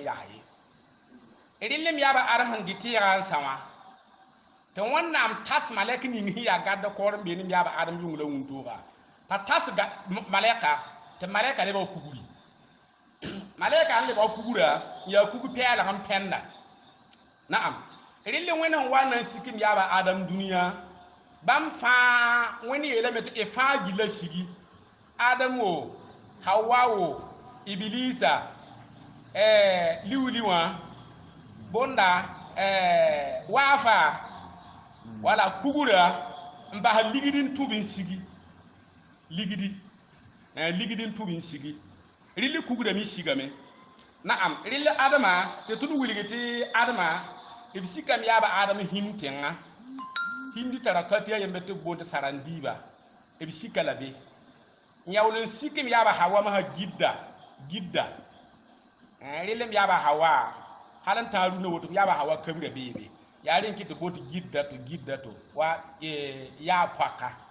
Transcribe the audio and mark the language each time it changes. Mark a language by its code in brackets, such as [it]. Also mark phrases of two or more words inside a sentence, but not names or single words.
[mos] yaa ye rẽlem yaaba adam sẽn dɩ tɩɩga n sa wã tɩ wẽnnaam tas malɛk ning sẽn yaa gãdd koor n be ne yaaba adam yʋng la wũntooga t'a tas malɛka tɩ malɛka lebga kugri malɛka n lebga kugra n yaa kug pɛɛlg n pẽnda na'am rɩlle wẽnd sẽn wa n na n sikim yaaba adam dũniyã bãmb fãa wẽnd yeelame tɩ y fãa gilla sigi adam wo hawa wo ibilisa liuli wã bonda waafa wala kugura n bas ligdin tʋb n sigi ligdin tʋb n sigi rɩl kugrame sigame na'am rɩl adama tɩ tõnd wilgi tɩ adama b sikame yaaba adam hĩm tẽngã hindi tara ka tɩ yaa yembe tɩ b boond sarandiiba b sika la be n yaool n sikem yaaba hawa masã gidda rɩlem yaaba hawa hal n tãag rũnã woto yaaba hawa kamra beebe yaa rẽn kɩ tɩ boond gidda to wa yaa poaka